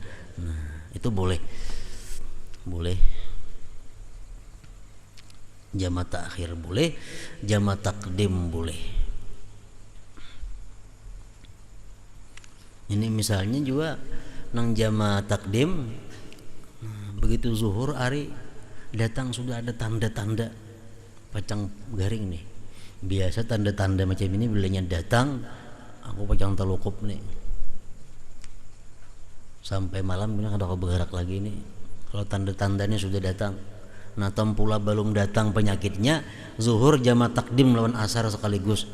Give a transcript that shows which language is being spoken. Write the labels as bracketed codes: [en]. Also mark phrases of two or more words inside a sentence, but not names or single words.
[bjn] Nah, itu boleh jamak takhir, boleh jamak takdim, boleh. Ini misalnya juga nang jamak takdim, begitu zuhur hari datang sudah ada tanda-tanda pacang garing nih, Biasa tanda-tanda macam ini bilanya datang, aku pajang telukup nih. Sampai malam bilang ada kau bergerak lagi nih. Kalau tanda-tandanya sudah datang. Nah, pula belum datang penyakitnya, zuhur jama takdim lawan asar sekaligus.